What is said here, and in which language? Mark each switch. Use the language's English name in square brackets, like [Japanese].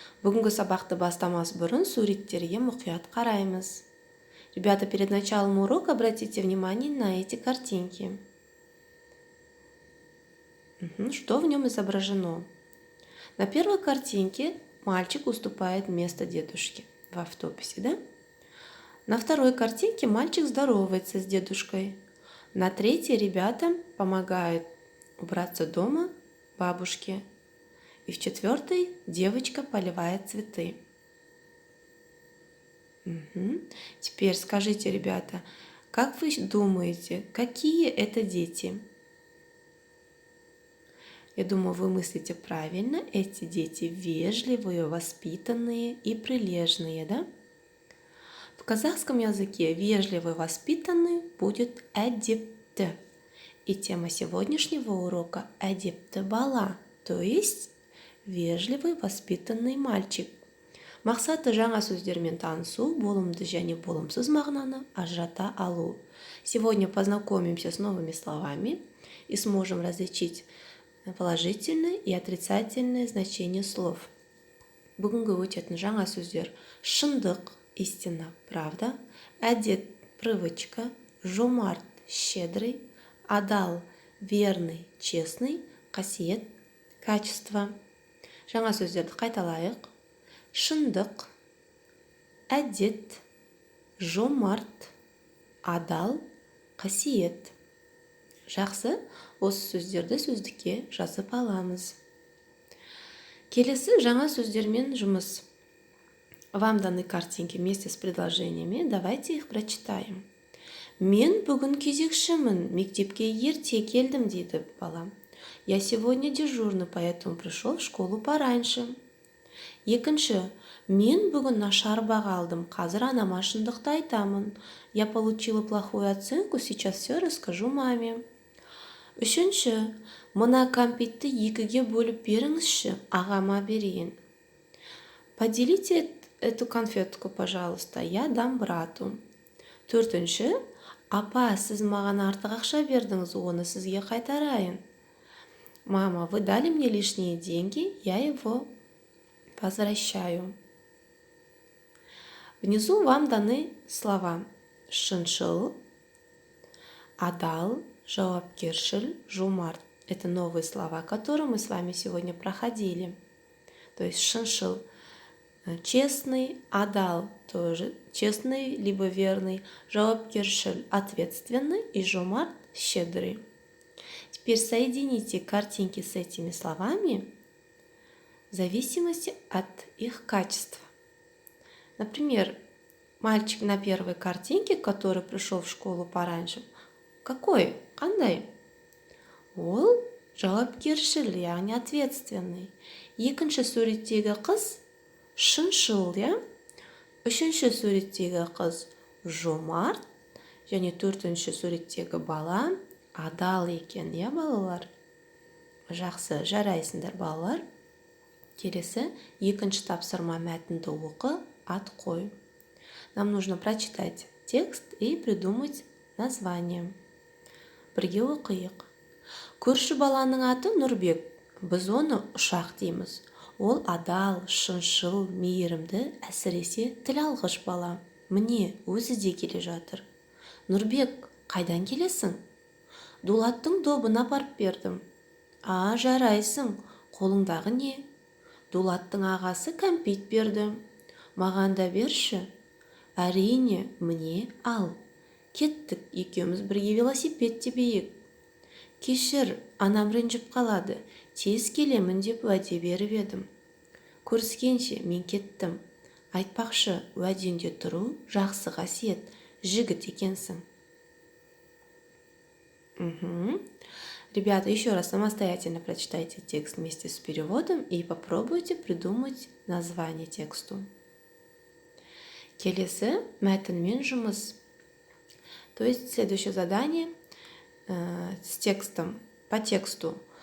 [Kazakh] Бүгінгі сабақты бастамас бұрын суреттерге мұқият қараймыз. [Russian] Ребята, перед началом урока обратите внимание на эти картинки. Что в нем изображено? На первой картинке мальчик уступает место дедушке в автобусе, да? На второй картинке мальчик здоровается с дедушкой. На третьей ребята помогают убраться дома бабушке. И в четвертой девочка поливает цветы. Теперь скажите, ребята, как вы думаете, какие это дети? Я думаю, вы мыслите правильно. Эти дети вежливые, воспитанные и прилежные, да? В казахском языке вежливый, воспитанный будет әдепті. И тема сегодняшнего урока [Kazakh] әдепті бала, [Russian] то есть вежливый, воспитанный мальчик. [Kazakh] Мақсаты жаңа сөздермен танысу, болымды және болымсыз мағынаны ажырата алу. [Russian] Сегодня познакомимся с новыми словами и сможем различить положительное и отрицательное значение слов. [Kazakh] Бүгінгі өтетін жаңа сөздер: шындық, [Russian] истина, правда, [Kazakh] әдет, [Russian] привычка, [Kazakh] жомарт, [Russian] щедрый, [Kazakh] адал, [Russian] верный, честный, [Kazakh] қасиет, [Russian] качество. [Kazakh] Жаңа сөздерді қайталайық. Шындық, әдет, жомарт, адал, қасиет. Жақсы, осы сөздерді сөздікке жазып аламыз. Келесі жаңа сөздермен жұмыс. [Russian] Вам даны картинки вместе с предложениями. Давайте их прочитаем. [Kazakh] Мен бүгін кезекшімін, мектепке ерте келдім, дейді балам. [Russian] Я сегодня дежурный, поэтому пришел в школу пораньше. [Kazakh] Екінші, мен бүгін нашар баға алдым, қазір анама шындықты айтамын. [Russian] Я получила плохую оценку, сейчас все расскажу маме. [Kazakh] Үшінші, мына кәмпитті екіге бөліп беріңізші, ағама берейін. [Russian] Поделите эту конфетку, пожалуйста, я дам брату. [Kazakh] Төртінші, апа, сіз маған артық ақша бердіңіз, оны сізге қайтарайын. [Russian] Мама, вы дали мне лишние деньги, я его возвращаю. Внизу вам даны слова [Kazakh] шыншыл, адал, жауапкершіл, жомарт. [Russian] Это новые слова, которые мы с вами сегодня проходили. То есть [Kazakh] шыншыл [Russian] – честный, [Kazakh] адал [Russian] – тоже честный, либо верный, [Kazakh] жауапкершіл [Russian] – ответственный и [Kazakh] жомарт [Russian] – щедрый. Теперь соедините картинки с этими словами в зависимости от их качества. Например, мальчик на первой картинке, который пришел в школу пораньше, какой? [Kazakh] Қандай? Ол жауапкершіл, яғни [Russian] ответственный. [Kazakh] Екінші суреттегі қыз шыншыл, я? Үшінші суреттегі қыз жомарт, және төртінші суреттегі бала адал екен, я, балалар? Жақсы, жарайсыңдар, балалар. Келесі, екінші тапсырма мәтінді оқы, ат қой. [Russian] Нам нужно прочитать текст и придумать название. [Kazakh] Бірге оқиық. Көрші баланың аты Нұрбек. Біз оны ұшақ дейміз. Ол адал, шыншыл, мейірімді, әсіресе тіл алғыш бала. Міне, өзі де келе жатыр. Нұрбек, қайдан келесің? Дулаттың добын апарып бердім. А, жарайсың. Қолыңдағы не? Дулаттың ағасы кәмпит берді. Маған да берші. Әрине, міне, ал. Кеттік, екеуміз бірге велосипед тебейік. Кешір, анам ренжіп қалады. Тез келемін деп уәде беріп едім. Көріскенше мен кеттім. Айтпақшы, уәденде тұру жақсы қасиет, жігіт екенсің. [Russian] Ребята, еще раз самостоятельно прочитайте текст вместе с переводом и попробуйте придумать название тексту. [Kazakh] Келесі мәтінмен жұмыс. [Russian] То есть следующее задание с текстом, по тексту.